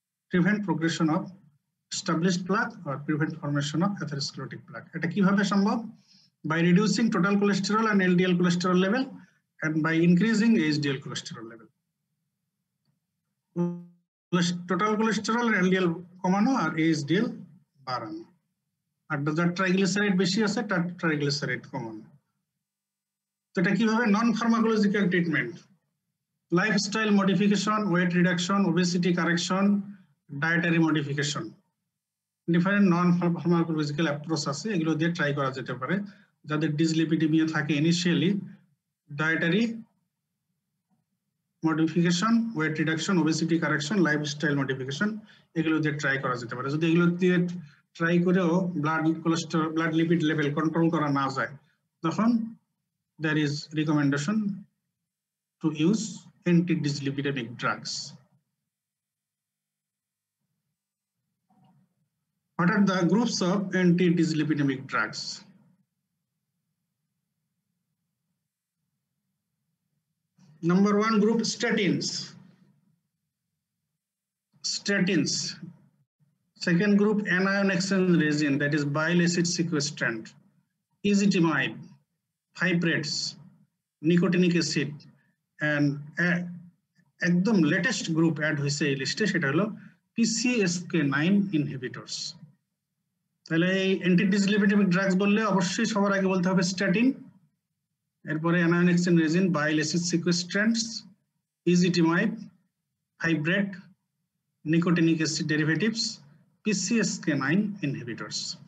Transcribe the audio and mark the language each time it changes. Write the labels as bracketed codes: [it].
[en] Prevent progression of established plaque or prevent formation of atherosclerotic plaque. [bn] এটা কিভাবে সম্ভব? [en] By reducing total cholesterol and LDL cholesterol level and by increasing HDL cholesterol level. Total cholesterol and LDL [bn] কমানো আর HDL বাড়ানো, আর যার triglyceride বেশি আছে তার triglyceride কমানো। তো এটা কিভাবে? নন pharmacological treatment, lifestyle modification, weight reduction, obesity correction, dietary modification, different নন ফার্মাকোলজিক্যাল অ্যাপ্রোচ আছে, এগুলো দিয়ে ট্রাই করা যেতে পারে। যাদের ডিসলিপিডেমিয়া থাকে initially, dietary modification, weight reduction, obesity correction, lifestyle modification, এগুলো দিয়ে ট্রাই করা যেতে পারে। যদি এগুলো দিয়ে ট্রাই করেও blood cholesterol, blood lipid level control করা না যায়, তখন [en] there is recommendation to use anti-dyslipidemic drugs. What are the groups of anti-dyslipidemic drugs? Number one group, statins. Statins. Second group, anion exchange resin, that is bile acid sequestrant, ezetimibe, fibrates, nicotinic acid, and [bn] একদম latest group add হয়েছে এই লিস্টে, সেটা হলো [en] PCSK9 inhibitors. [bn] তাহলে এই anti ডিসলিপিডেমিক drugs বললে অবশ্যই সবার আগে বলতে হবে স্ট্যাটিন, এরপরে অ্যানায়ন এক্সচেঞ্জ রেজিন, বাইল acid সিকুয়েস্ট্রেন্টস, ইজিটিমাইব, ফাইব্রেট, nicotinic acid derivatives, PCSK9 inhibitors.